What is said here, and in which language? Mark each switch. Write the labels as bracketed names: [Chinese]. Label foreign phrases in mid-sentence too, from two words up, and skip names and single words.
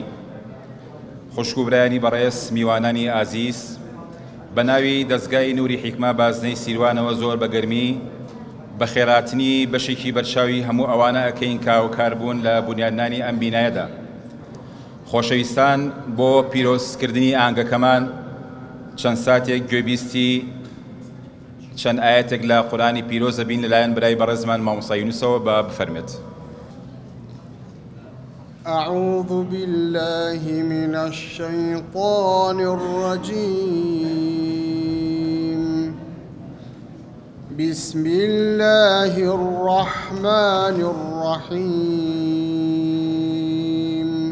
[Central Kurdish] خوشک و برایانی بەڕێز، میوانانی ئازیز، بەناوی دەستگای نووری حیکما بازنەی سیروانەوە زۆر بەگەرمی بە خێراتنی بەشێکی بەرچاوی هەموو ئەوانە ئەکەین کاوکاربوون لە بنیادنانی ئەم بینایەدا. خۆشەویستان، بۆ پیرۆزکردنی ئاهەنگەکەمان چەند ساتێک گوێبیستی چەند ئاەتێک لە قورئانی پیرۆزە بین لەلایەن برای بەڕێزمان مامۆستا یونوسەوە بە بفەرمێت. [Arabic] أعوذ بالله من الشيطان الرجيم. بسم الله الرحمن الرحيم.